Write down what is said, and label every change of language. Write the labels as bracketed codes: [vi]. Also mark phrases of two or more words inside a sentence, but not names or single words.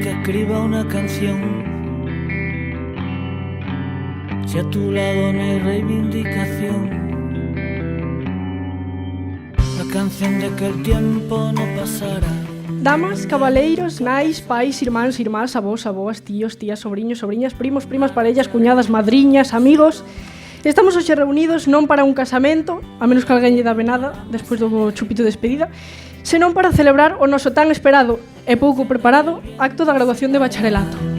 [es] escriba una canción. Si a tu lado no hay reivindicación, la canción de que el tiempo no pasará. [gl] Damas, cabaleiros, nais, pais, irmáns, irmás, avós, avoas, tíos, tías, sobriños, sobriñas, primos, primas, parellas, cuñadas, madriñas, amigos. Estamos hoxe reunidos non para un casamento, a menos que alguén lle dá nada despois do chupito de despedida, senón para celebrar o noso tan esperado e pouco preparado acto da graduación de bacharelato.